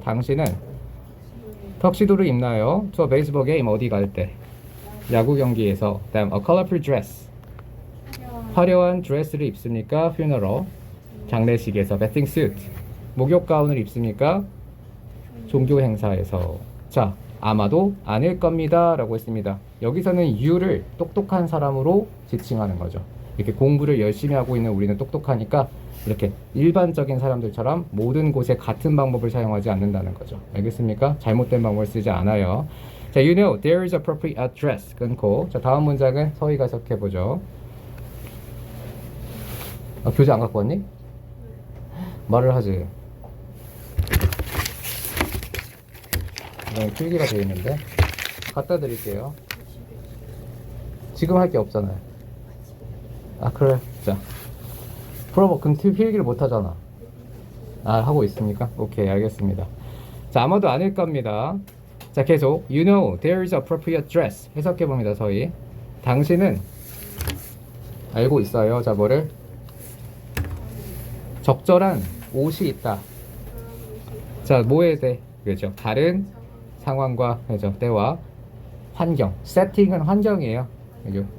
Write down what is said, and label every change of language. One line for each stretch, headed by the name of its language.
Korean: 당신은 턱시도를 입나요?
English: To a baseball game,
Korean: 어디 갈 때? 야구 경기에서. 다음,
English: a colorful dress.
Korean: 화려한 드레스를 입습니까? funeral, 장례식에서. bathing suit. 목욕 가운을 입습니까? 종교 행사에서. 자, 아마도 아닐 겁니다 라고 했습니다. 여기서는 you를 똑똑한 사람으로 지칭하는 거죠. 이렇게 공부를 열심히 하고 있는 우리는 똑똑하니까 이렇게 일반적인 사람들처럼 모든 곳에 같은 방법을 사용하지 않는다는 거죠. 알겠습니까? 잘못된 방법을 쓰지 않아요.
English: 자, you know there is appropriate address.
Korean: 끊고. 자, 다음 문장은 서희가 해석해보죠. 교재 안 갖고 왔니? 말을 하지. 필기가 되어 있는데 갖다 드릴게요. 지금 할 게 없잖아요. 아 그래. 자 풀어봐. 그럼 필기를 못 하잖아. 아 하고 있습니까? 오케이 알겠습니다. 자 아마도 아닐 겁니다. 자 계속
English: You know there is appropriate dress
Korean: 해석해 봅니다. 저희 당신은 알고 있어요. 자 뭐를 적절한 옷이 있다. 자 뭐에 대해 그죠? 다른 상황과 그죠? 때와 환경. 세팅은 환경이에요. 그죠?